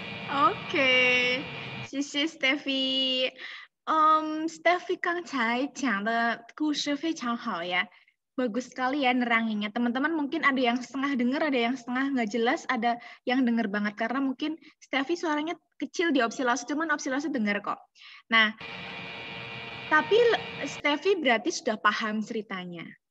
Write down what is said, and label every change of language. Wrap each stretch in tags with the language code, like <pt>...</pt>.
<zh>OK， 谢谢 Steffi。 Steffi 刚才讲的故事非常好ya.</zh> <id>Bagus sekali ya neranginnya. Teman-teman mungkin ada yang setengah dengar, ada yang setengah nggak jelas, ada yang dengar banget karena mungkin Steffi suaranya kecil di Opsi Lause, cuman Opsi Lause dengar kok. Nah, tapi Steffi berarti sudah paham ceritanya.</id>